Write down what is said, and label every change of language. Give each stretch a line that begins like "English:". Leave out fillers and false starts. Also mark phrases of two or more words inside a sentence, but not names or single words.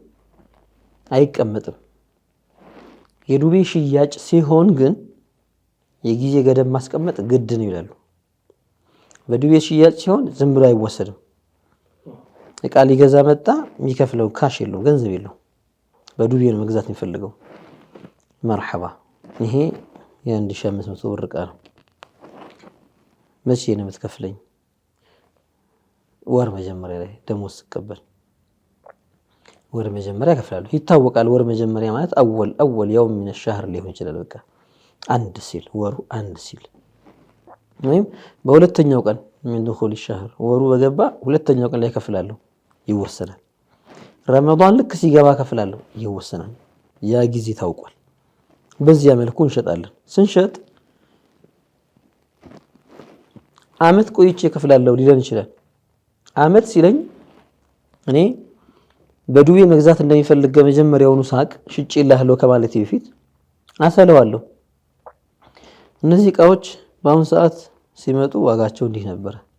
Amharic: አይቀመጥም። የዱቤ ሽያጭ ሲሆን ግን የጊዜ ገደብ ማስቀመጥ ግድ ነው ይላሉ። በዱቤ ሽያጭ ሲሆን ዝም ብሎ አይወሰድም። እቃ ሊገዛ መጣ የሚከፍለው ካሽ የለው ገንዘብ የለው በዱቤ ነው መግዛት የሚፈልገው። መርሐባ ይሄ የ1500 ብር እቃ ነው። መቼ ነው የምትከፍለኝ? ወር መጀመሪያ ላይ ደሞዝ ስቀበል ወር መጀመሪያ እከፍላለሁ። ይታወቃል ወር መጀመሪያ ማለት
Arabic: أول يوم من الشهر
Amharic: ሊሆን ይችላል። በቃ አንድ ሲል ወሩ አንድ ሲል ወይም በሁለተኛው ቀን
Arabic: من دخول الشهر
Amharic: ወሩ በገባ ሁለተኛው ቀን ላይ እከፍላለሁ ይወሰናል። ረመዳን ልክ ሲገባ እከፍላለሁ ይወሰናል። ያ ጊዜ ታውቋል። በዚያ መልኩ እንሸጣለን። ስንሸጥ አመት ቆይቼ እከፍላለሁ ሊለን ይችላል። አመት ሲለኝ እኔ በዱቤ መግዛት እንደሚፈልግ መጀመሪያውኑ ሳቅ ሽጬልሃለሁ ከማለቴ በፊት አሰለዋለሁ። እነዚህ እቃዎች በአሁን ሰዓት ሲመጡ ዋጋቸው እንዲህ ነበር።